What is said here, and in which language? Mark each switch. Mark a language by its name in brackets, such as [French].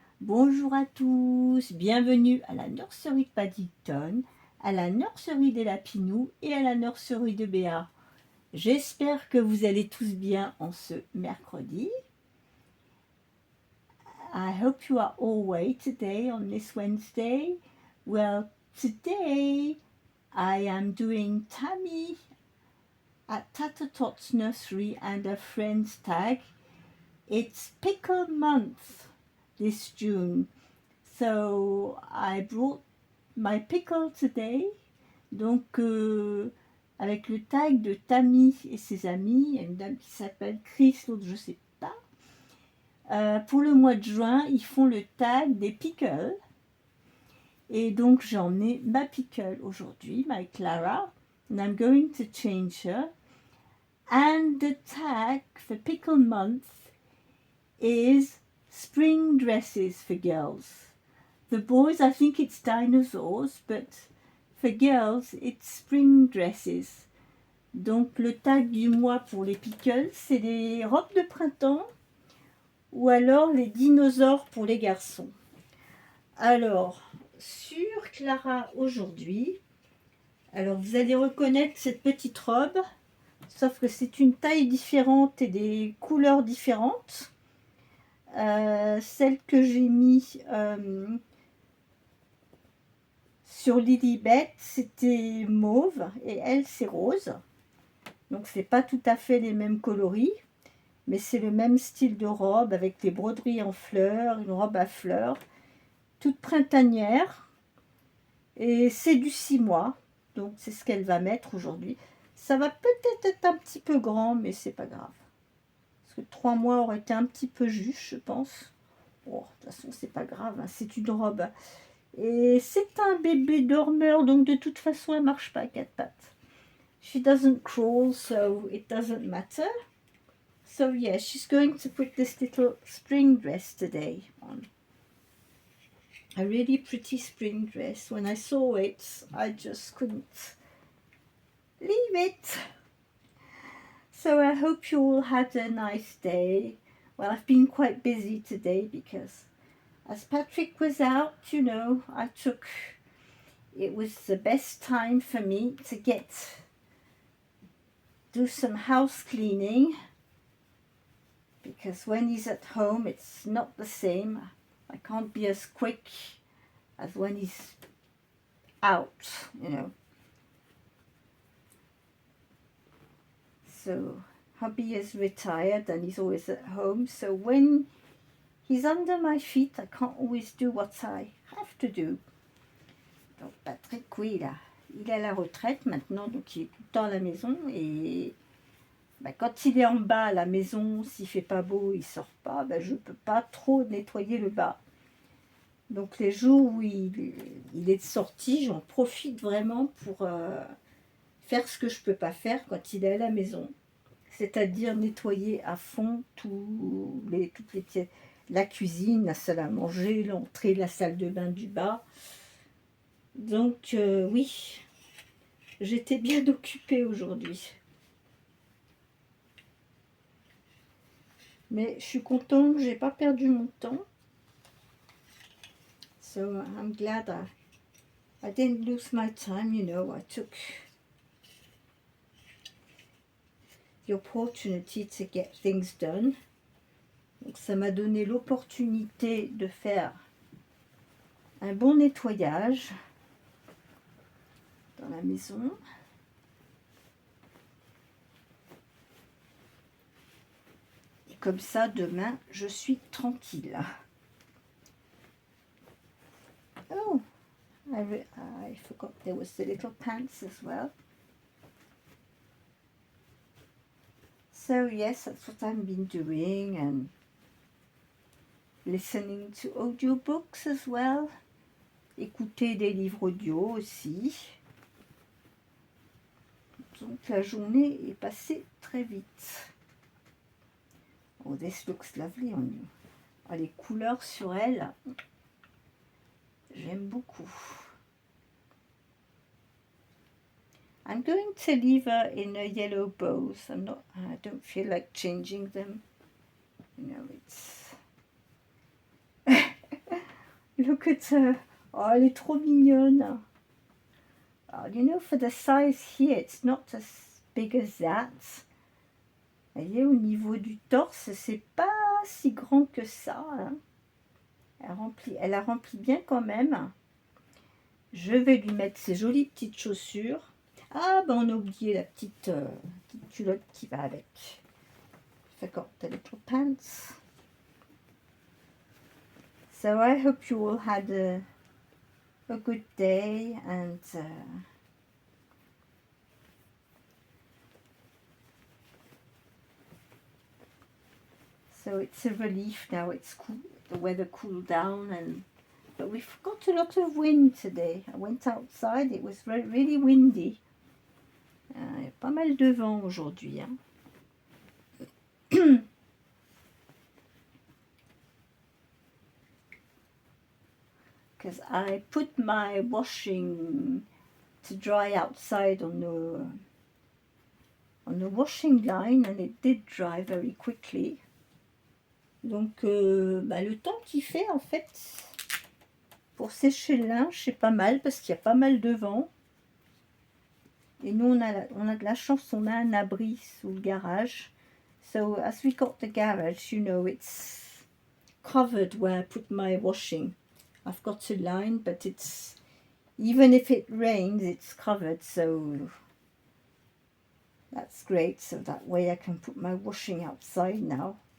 [French] Bonjour à tous, bienvenue à la nurserie de Paddington, à la nurserie des Lapinous et à la nurserie de Béats. J'espère que vous allez tous bien en ce mercredi. [English] I hope you are all well today on this Wednesday. Well, today I am doing Tammy at Tatatot's nursery and her friend's tag. It's pickle month this June, so I brought my pickle today. [French] Donc avec le tag de Tammy et ses amis, il y a une dame qui s'appelle Chris, l'autre je sais pas. Pour le mois de juin, ils font le tag des pickles. Et donc j'ai emmené ma pickle aujourd'hui, [English] my Clara, and I'm going to change her. And the tag for pickle month is spring dresses for girls. The boys, I think it's dinosaurs, but for girls, it's spring dresses. [French] Donc le tag du mois pour les pickles, c'est les robes de printemps ou alors les dinosaures pour les garçons. Alors, sur Clara aujourd'hui, alors vous allez reconnaître cette petite robe, sauf que c'est une taille différente et des couleurs différentes. Celle que j'ai mis sur Lilibet, c'était mauve et elle c'est rose. Donc c'est pas tout à fait les mêmes coloris, mais c'est le même style de robe avec les broderies en fleurs, une robe à fleurs, toute printanière. Et c'est du 6 mois, donc c'est ce qu'elle va mettre aujourd'hui. Ça va peut-être être un petit peu grand, mais c'est pas grave. Parce que 3 mois aurait été un petit peu juste, je pense. Bon, de toute façon, c'est pas grave, hein, c'est une robe. Et c'est un bébé dormeur, donc de toute façon, elle marche pas à 4 pattes. [English] She doesn't crawl, so it doesn't matter. So yeah, she's going to put this little spring dress today on. A really pretty spring dress. When I saw it, I just couldn't leave it. So I hope you all had a nice day. Well, I've been quite busy today because as Patrick was out, you know, it was the best time for me to do some house cleaning, because when he's at home it's not the same. I can't be as quick as when he's out, you know. So hubby is retired and he's always at home, so when he's under my feet I can't always do what I have to do. [French] Donc Patrick, oui, il est à la retraite maintenant, donc il est tout le temps à la maison, et quand il est en bas à la maison, s'il fait pas beau, il sort pas, je peux pas trop nettoyer le bas. Donc les jours où il est sorti, j'en profite vraiment pour faire ce que je peux pas faire quand il est à la maison, c'est-à-dire nettoyer à fond toutes les pièces, la cuisine, la salle à manger, l'entrée, la salle de bain du bas. Donc oui, j'étais bien occupée aujourd'hui. Mais je suis contente que j'ai pas perdu mon temps. [English] So I'm glad I didn't lose my time, you know. I took the opportunity to get things done. [French] Donc ça m'a donné l'opportunité de faire un bon nettoyage dans la maison. Et comme ça, demain, je suis tranquille. [English] Oh, I forgot there was the little pants as well. So yes, that's what I've been doing, and listening to audiobooks as well. [French] Écouter des livres audio aussi. Donc la journée est passée très vite. [English] Oh, this looks lovely on you. [French] Oh, les couleurs sur elle, j'aime beaucoup. [English] I'm going to leave her in a yellow bows. I don't feel like changing them. You know, it's... Look at her. [French] Oh, elle est trop mignonne. [English] You know, for the size here, it's not as big as that. [French] Vous voyez, au niveau du torse, c'est pas si grand que ça. Hein. Elle a rempli bien quand même. Je vais lui mettre ses jolies petites chaussures. Ah, ben on a oublié la petite culotte qui va avec. [English] Forgot the little pants. So I hope you all had a good day and so it's a relief now. It's cool. The weather cooled down, but we've got a lot of wind today. I went outside. It was really windy. [French] Il y a pas mal de vent aujourd'hui. Hein. [English] Because I put my washing to dry outside on the washing line and it did dry very quickly. [French] Donc le temps qu'il fait en fait pour sécher le linge c'est pas mal parce qu'il y a pas mal de vent. Et nous on a de la chance, on a un abri sous le garage. [English] So as we got the garage, you know, it's covered where I put my washing. I've got a line, but it's, even if it rains, it's covered, so that's great. So that way I can put my washing outside now.